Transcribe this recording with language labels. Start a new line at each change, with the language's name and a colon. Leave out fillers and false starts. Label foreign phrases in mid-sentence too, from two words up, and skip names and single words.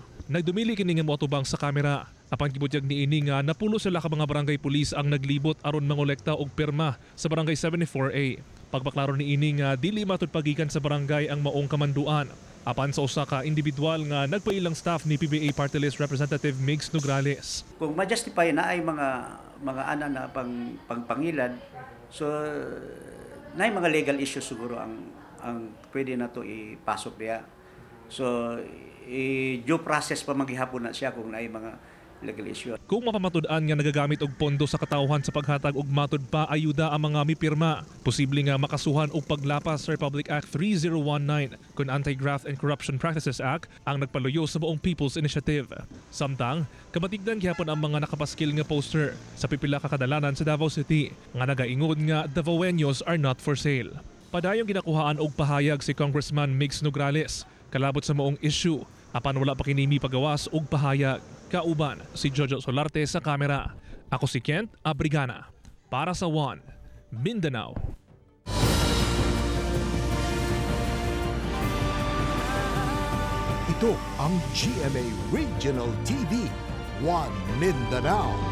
Cebuano: Nagdumili kini nga moatubang sa kamera. Apan gibutyag niini nga napulo sila ka mga barangay police ang naglibot aron mangolekta og pirma sa Barangay 74A. Pagbaklaro niini nga dili matud pagikan sa barangay ang maong kamanduan. Apan sa usa ka individual nga nagpailang staff ni PBA Party List Representative Migs Nograles. Kung ma-justify na ay mga ana na pangpangilad, so na ay mga
English: legal issues
Cebuano: siguro ang pwede na to ipasok diya. So
English: due process
Cebuano: pa maghihapon na siya kung na ay mga
English: legal issue.
Cebuano: Kung mapamatud-an nga nagagamit og pondo sa katawhan sa paghatag og matud pa ayuda ang mga mipirma, posible nga makasuhan og paglapas sa Republic Act 3019 kun Anti-Graft and Corruption Practices Act ang nagpaluyo sa buong People's Initiative. Samtang, kamatigdan gihapon ang mga nakapaskil nga poster sa pipila ka kadalanan sa Davao City nga nagaingod nga
English: Davaoenos are not for sale.
Cebuano: Padayong ginakuhaan og pahayag si Congressman Migs Nograles kalabot sa maong issue apan wala pa kini mipagawas og pahayag. Kauban si Jojo Solarte sa kamera. Ako si Kent Abrigana para sa One Mindanao.
Filipino: Ito ang GMA Regional TV, One Mindanao.